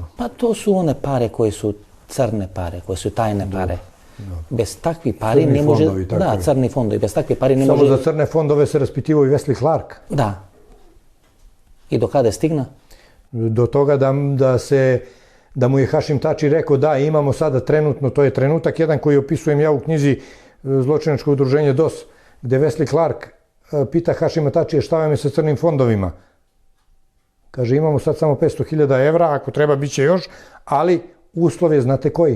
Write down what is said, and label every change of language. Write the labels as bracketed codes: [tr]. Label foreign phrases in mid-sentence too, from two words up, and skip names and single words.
[sr] Па то су оне пари кои су црне пари, кои су тајне пари. [mk] Без такви пари не може... Да, црни фондови. Без такви пари не може... [sr] Само за црне фондове се распитивao и Весли Кларк. [mk] Да. И до каде стигна? [sr] До тога да му je Hašim Tači rekao da imamo sada trenutno, to je trenutak jedan koji opisujem ja u knjizi Zločinačko udruženje DOS, gde Wesley Clark pita Hašima Tačija šta vam je sa crnim fondovima. Kaže, imamo sad samo 500.000 evra, ako treba bit će još, ali uslov je, znate koji?